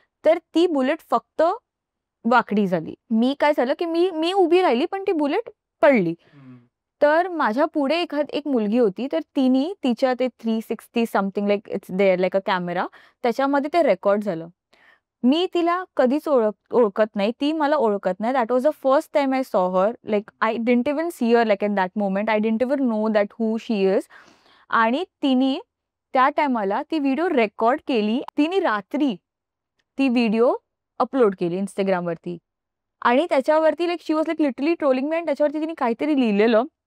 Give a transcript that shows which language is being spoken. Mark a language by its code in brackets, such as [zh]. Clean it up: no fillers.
[mr] तर ती बुलेट फक्त वाकडी झाली. मी काय झालं की मी मी उभी राहिली पण ती बुलेट पडली. तर माझ्या पुढे एक मुलगी होती. तर तिने तिच्या ते [en] 360 something like it's there like a camera [mr] त्याच्यामध्ये ते रेकॉर्ड झालं. मी तिला कधीच ओळखत नाही. ती मला ओळखत नाही. [en] That was the first time I saw her. Like I didn't even see her like in that moment. I didn't even know that who she is. [mr] आणि तिने त्या टाईमाला ती व्हिडिओ रेकॉर्ड केली. तिने रात्री ती व्हिडिओ अपलोड केली Instagramवरती आणि त्याच्यावरती [en] like she was like literally trolling me [mr] आणि त्याच्यावरती तिने काहीतरी लिहिलेलं.